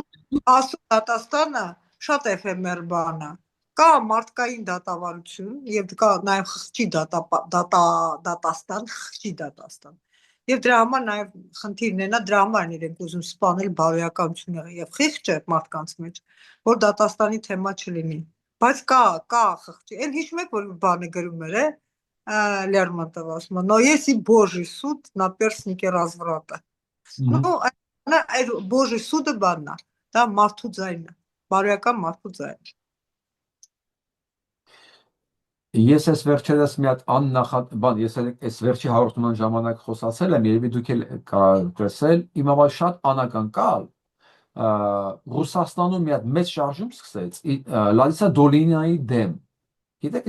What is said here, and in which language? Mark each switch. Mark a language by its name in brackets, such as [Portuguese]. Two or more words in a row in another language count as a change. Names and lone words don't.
[Armenian] Աստծո դատաստանը շատ էֆեմեր բան է։ Կա մարդկային դատավարություն եւ կա նաեւ խղճի դատաստան, խղճի դատաստան։ Եվ դրա համար նաև խնդիրն է, դրա համար են իրենք ուզում սպանել բարոյականությունը եւ խիղճը մարդկանց մեջ, որ դատաստանի թեմա չլինի։ Բայց կա խղճի։ Այն հիշում եք, որ բանը գրում էր, Լերմոնտովը ասում է, [Russian] «Но если Божий суд на перстнике разврата». [Armenian] Ну, այդ [Russian] Божий суд- [Armenian] ը բանն է, դա մարդու ձայնն է, բարոյական մարդու ձայնը։ Ես այս վերջերս մի հատ աննախատ բան, ես այս վերջի հաղորդման ժամանակ խոսացել եմ, երևի դուք էլ տեսել, իմ համար շատ անակնկալ Ռուսաստանում մի հատ մեծ շարժում սկսեց Լարիսա Դոլինյանի դեմ։ Գիտեք